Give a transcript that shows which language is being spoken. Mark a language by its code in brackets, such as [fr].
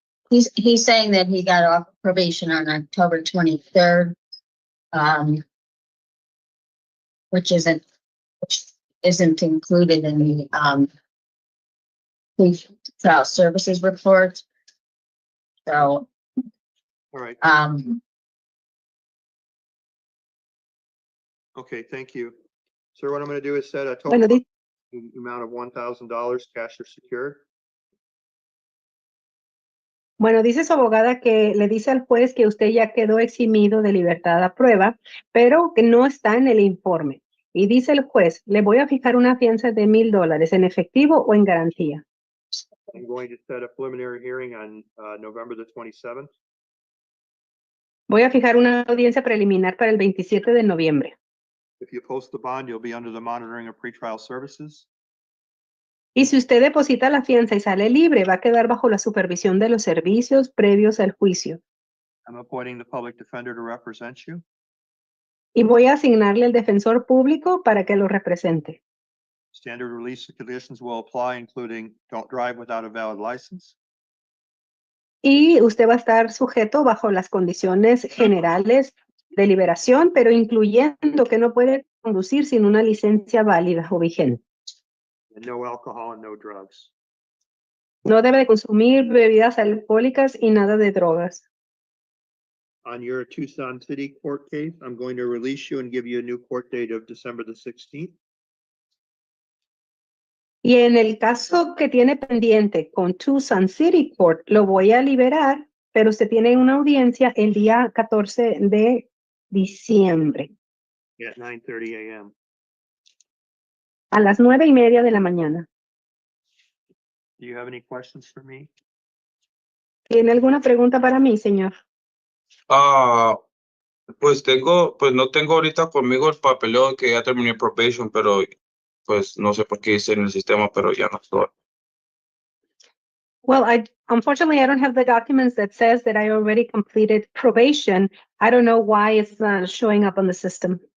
[en] He's saying that he got off probation on October 23rd, which isn't included in the trial services report. So, All right, okay, thank you. Sir, what I'm gonna do is set a [es] Bueno, [en] total amount of $1,000 cash or secured. [es] Bueno, dice su abogada que le dice al juez que usted ya quedó eximido de libertad a prueba, pero que no está en el informe. Y dice el juez, le voy a fijar una fianza de $1,000 en efectivo o en garantía. [en] I'm going to set a preliminary hearing on November the 27th. [es] Voy a fijar una audiencia preliminar para el 27 de noviembre. [en] If you post the bond, you'll be under the monitoring of pretrial services. [es] Y si usted deposita la fianza y sale libre, va a quedar bajo la supervisión de los servicios previos al juicio. [en] I'm appointing the public defender to represent you. [es] Y voy a asignarle el defensor público para que lo represente. [en] Standard release conditions will apply, including don't drive without a valid license. [es] Y usted va a estar sujeto bajo las condiciones generales de liberación, pero incluyendo que no puede conducir sin una licencia válida o vigente. [en] And no alcohol and no drugs. [es] No debe de consumir bebidas alcohólicas y nada de drogas. [en] on your Tucson City court case. I'm going to release you and give you a new court date of December the 16th. [es] Y en el caso que tiene pendiente con Tucson City Court, lo voy a liberar, pero usted tiene una audiencia el día 14 de diciembre [en] At 9:30 a.m. [es] a las 9:30 de la mañana. [en] Do you have any questions for me? [es] ¿Tiene alguna pregunta para mí, señor? Pues no tengo ahorita conmigo el papeleo que ya terminé probation, pero pues no sé por qué hice en el sistema, pero ya no estoy. [en] Well, unfortunately, I don't have the documents that says that I already completed probation. I don't know why it's not showing up on the system.